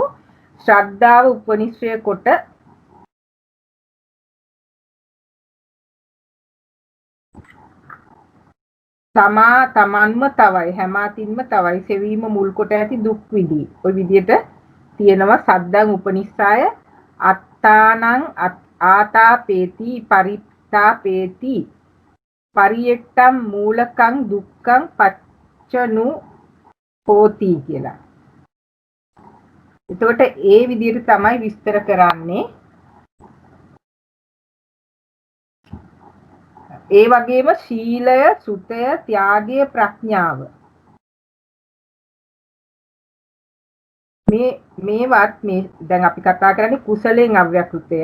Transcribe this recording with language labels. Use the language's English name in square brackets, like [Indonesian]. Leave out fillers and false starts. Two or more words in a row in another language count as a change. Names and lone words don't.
[Sinhala] ශ්‍රද්ධාව උපනිශ්‍රය කොට තමන්ම තවයි හැමාතින්ම තවයි සෙවීම මුල් කොට ඇති දුක් විඳී. ওই විදිහට තියෙනවා [Pali] සද්දං උපනිස්සාය අත්තානං ආතාපේති පරිත්තාපේති පරියට්ටම් මූලකං දුක්ඛං පච්චනු හෝති කියලා. [Sinhala] එතකොට ඒ විදිහට තමයි විස්තර කරන්නේ. ඒ වගේම ශීලය, සුතය, ත්‍යාගය, ප්‍රඥාව මේවත් මේ දැන් අපි කතා කරන්නේ කුසලයෙන් අව්‍යකෘතය.